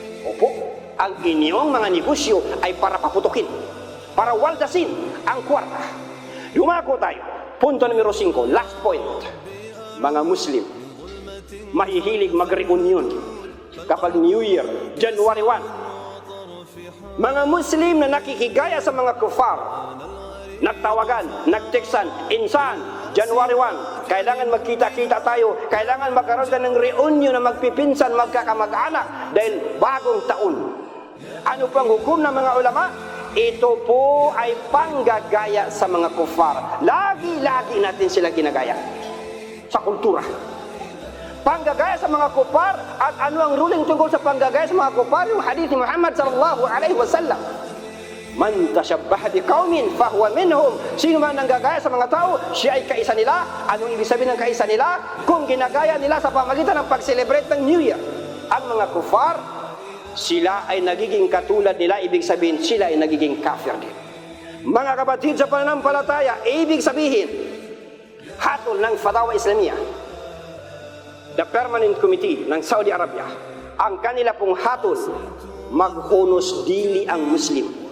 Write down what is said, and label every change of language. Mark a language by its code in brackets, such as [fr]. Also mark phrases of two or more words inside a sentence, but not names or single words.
[tl] Opo, ang inyong mga negosyo ay para paputukin, para waldasin ang kwarta. Dumako tayo. Punto numero 5, [en] last point. [tl] Mga Muslim, mahihilig mag-reunion kapag New Year, January 1. Mga Muslim na nakikigaya sa mga kufar, nagtawagan, nagteksan, insan, January 1, kailangan magkita-kita tayo, kailangan magkaroon ka ng reunion na magpipinsan, magkakamag-anak dahil bagong taon. Ano pang hukom ng mga ulama? Ito po ay panggagaya sa mga kufar. Lagi-lagi natin sila ginagaya sa kultura. Panggagaya sa mga kufar, at ano ang ruling tungkol sa panggagaya sa mga kufar? Yung hadith ni Muhammad [ar] صلى الله عليه وسلم. من تشبه بقوم فهو منهم. [tl] Sino man nanggagaya sa mga tao, siya ay kaisa nila. Anong ibig sabihin ng kaisa nila? Kung ginagaya nila sa pamagitan ng pag-celebrate ng New Year. Ang mga kufar, sila ay nagiging katulad nila, ibig sabihin sila ay nagiging kafir din. Mga kapatid sa pananampalataya, ibig sabihin, hatol ng Fatawa Islamiyah, the Permanent Committee ng Saudi Arabia, ang kanila pong hatol, maghunos dili ang Muslim.